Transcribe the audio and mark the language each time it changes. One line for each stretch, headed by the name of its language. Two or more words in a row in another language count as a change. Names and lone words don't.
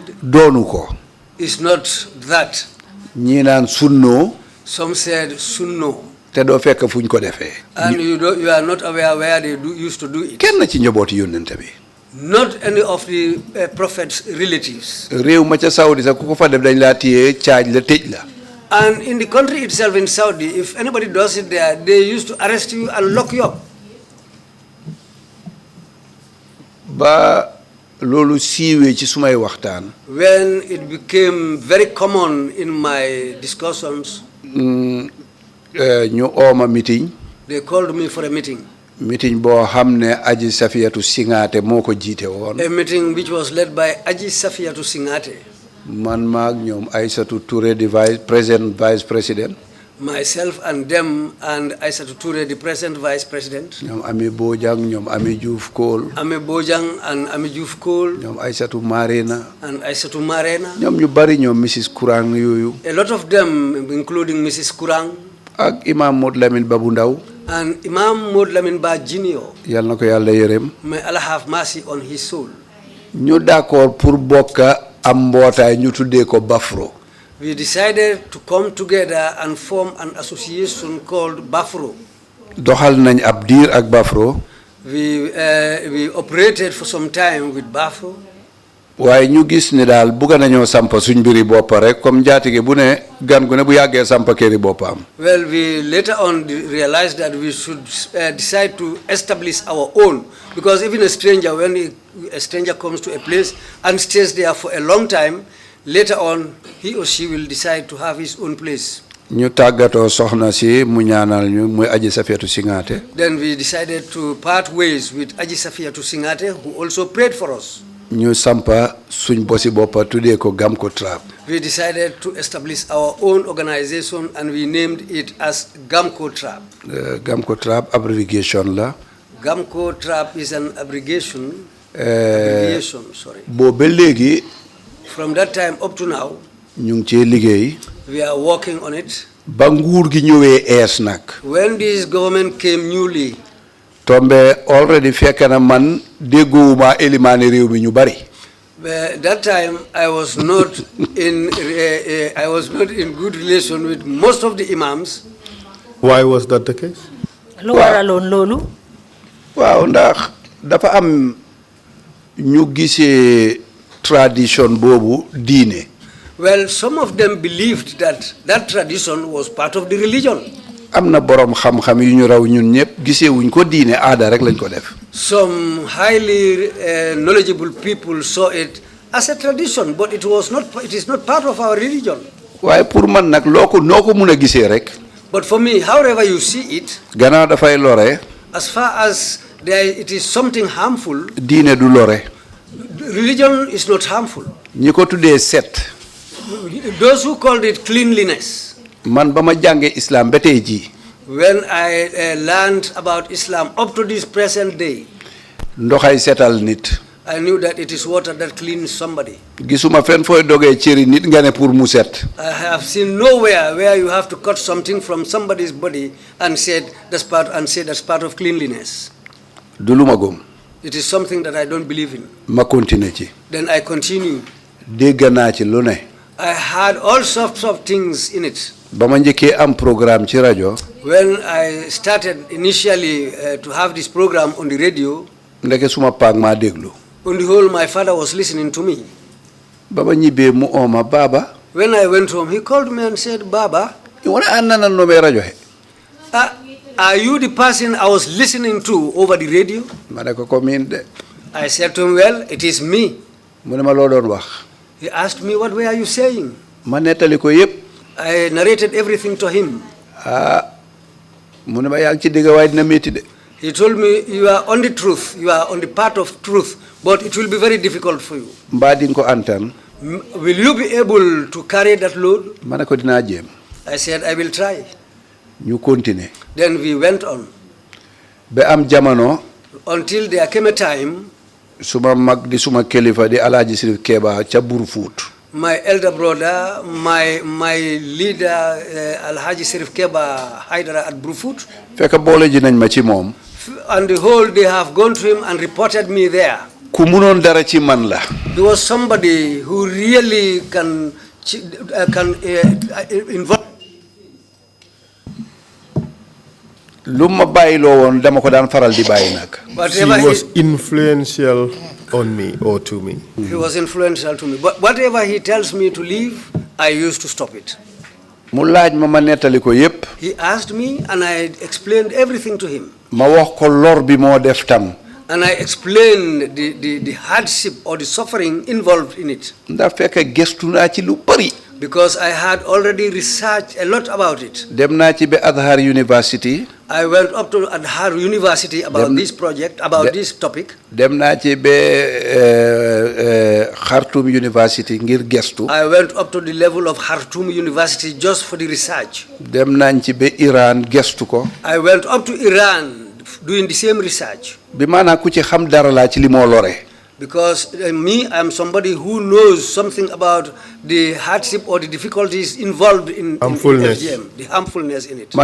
Wolof: Doonu ko.
English: Is not that.
Wolof: Ñi naan sunno.
English: Some said sunno.
Wolof: Te doo fekk fuñ ko defee.
English: And you are not aware where they used to do it.
Wolof: Kenn ci njabooti yónnent bi.
English: Not any of the prophet's relatives.
Wolof: Réew ma ca Saudi sax ku ko fa def dañ laa téye caaj la tëj la.
English: And in the country itself, in Saudi, if anybody does it there, they used to arrest you and lock you up.
Wolof: Ba loolu siiwee ci sumay waxtaan.
English: When it became very common in my discussions.
Wolof: Ñu ooma meeting.
English: They called me for a meeting.
Wolof: Meeting boo xam ne Aji Safiyatu Singate moo ko jiite woon.
English: A meeting which was led by Aji Safiyatu Singate.
Wolof: Man maag ñoom Aïssatou Touré
English: the vice president. Myself and them and Aïssatou Touré the present vice president.
Wolof: ñoom Ami Bojang ñoom Ami Diouf Kool.
English: Ami Bojang and Ami Diouf Kool.
Wolof: ñoom Aïssatou Marena.
English: And Aïssatou Marena.
Wolof: ñoom ñu bari ñoom Mrs Kurang yooyu.
English: A lot of them, including Mrs Kurang.
Wolof: ak Imam Modou Lamine Babou Ndaw.
English: And Imam Modou Lamine Ba Junior.
Wolof: Yal na ko Yàlla yërëm.
English: May Allah have mercy on his soul.
Wolof: ñu
French: d'accord pour
Wolof: bokka am mbootaay ñu tuddee ko Bafro.
English: We decided to come together and form an association called Bafro.
Wolof: Doxal nañ ab diir ak Bafro.
English: We operated for some time with Bafro.
Wolof: waaye ñu gis ne daal bugga nañoo sampa suñ mbiri boppa rek comme njaatige bu ne gan gu ne bu yàggee sampa këri boppam.
English: Well, we later on realized that we should decide to establish our own, because even a stranger, when a stranger comes to a place and stays there for a long time, later on he or she will decide to have his own place.
Wolof: ñu tàggatoo soxna si mu ñaanal ñu muy Aji Safiyatu Singate.
English: Then we decided to part ways with Aji Safiyatu Singate, who also prayed for us.
Wolof: ñu sampa suñ bosi boppa tuddee ko Gamko Trap.
English: We decided to establish our own organization and we named it as Gamko Trap.
Wolof: Gamko Trap abbreviation la.
English: Gamko Trap is an abbreviation. Sorry.
Wolof: Boobu ba léegi.
English: From that time up to now.
Wolof: ñu ngi cee liggéey.
English: We are working on it.
Wolof: ba nguur gi ñëwee ees nag.
English: When this government came newly.
Wolof: Tombe already fekk na man déggoowuma élimaani réew mi ñu bari.
English: That time I was not in good relation with most of the imams. Why was that the case?
Wolof: Lu waraloon loolu. Waaw ndax dafa am ñu gisee tradition boobu diine.
English: Well, some of them believed that that tradition was part of the religion.
Wolof: am na borom xam-xam yu ñu raw ñun ñëpp gisee wuñ ko diine aada rek lañ ko def.
English: Some highly knowledgeable people saw it as a tradition, but it is not part of our religion.
Wolof: waaye pour man nag noo ko mun a gisee rek.
English: But for me, however you see it,
Wolof: gannaaw dafay lore.
English: as far as it is something harmful,
Wolof: diine du lore.
English: Religion is not harmful.
Wolof: ñi ko tuddee set.
English: Those who called it cleanliness.
Wolof: man ba ma jàngee islam ba tey jii.
English: When I learned about Islam up to this present day,
Wolof: ndoxay setal nit.
English: I knew that it is water that cleans somebody.
Wolof: gisuma fenn fooy dogee cëri nit nga ne pour mu set.
English: I have seen nowhere where you have to cut something from somebody's body and say that's part of cleanliness.
Wolof: du lu ma gëm.
English: It is something that I don't believe in.
Wolof: ma continuer ci.
English: Then I continued.
Wolof: dégg naa ci lu ne.
English: I had all sorts of things in it.
Wolof: ba ma njëkkee am programme ci rajo.
English: When I started initially to have this program on the radio,
Wolof: ndeke suma paag maa déglu.
English: on the whole, my father was listening to me.
Wolof: ba ma ñibbee mu ooma Baba.
English: When I went home, he called me and said, Baba, you want to
Wolof: ànd no me rajo he.
English: Are you the person I was listening to over the radio?
Wolof: ma ne ko miin de.
English: I said to him, well, it is me.
Wolof: mu ne ma loo doon wax.
English: He asked me, what were you saying?
Wolof: ma nettali ko yëpp.
English: I narrated everything to him.
Wolof: mu ne ma yaa ngi ci digg waaye dina métti de.
English: He told me, you are on the truth, you are on the path of truth, but it will be very difficult for you.
Wolof: mbaa di nga ko antan.
English: Will you be able to carry that load?
Wolof: ma ne ko dinaa jéem.
English: I said, I will try.
Wolof: ñu continuer.
English: Then we went on.
Wolof: ba am jamono.
English: Until there came a time.
Wolof: suma mag di suma kilifa di Alhaji Sirif Keba ca Burfoot.
English: My elder brother, my leader, Alhaji Sirif Keba Haidara at Burfoot.
Wolof: fekk boole ji nañ ma ci moom.
English: And the whole, they have gone to him and reported me there.
Wolof: ku munoon dara ci man la.
English: There was somebody who really can involve.
Wolof: lu ma bàyyiloo woon dama ko daan faral di bàyyi nag.
English: He was influential on me or to me. He was influential to me. But whatever he tells me to leave, I used to stop it.
Wolof: mu laaj ma nettali ko yépp.
English: He asked me and I explained everything to him.
Wolof: ma wax ko lor bi moo def tam.
English: And I explained the hardship or the suffering involved in it.
Wolof: ndax fekk gëstu naa ci lu bari.
English: Because I had already researched a lot about it.
Wolof: dem naa ci ba Azhar University.
English: I went up to Azhar University about this project, about this topic.
Wolof: dem naa ci ba Khartoum University ngir gëstu.
English: I went up to the level of Khartoum University just for the research.
Wolof: dem nañ ci ba Iran gëstu ko.
English: I went up to Iran doing the same research.
Wolof: bi maanaam ku ci xam dara laa ci li moo lore.
English: Because me, I'm somebody who knows something about the hardship or the difficulties involved in FGM, the harmfulness in it.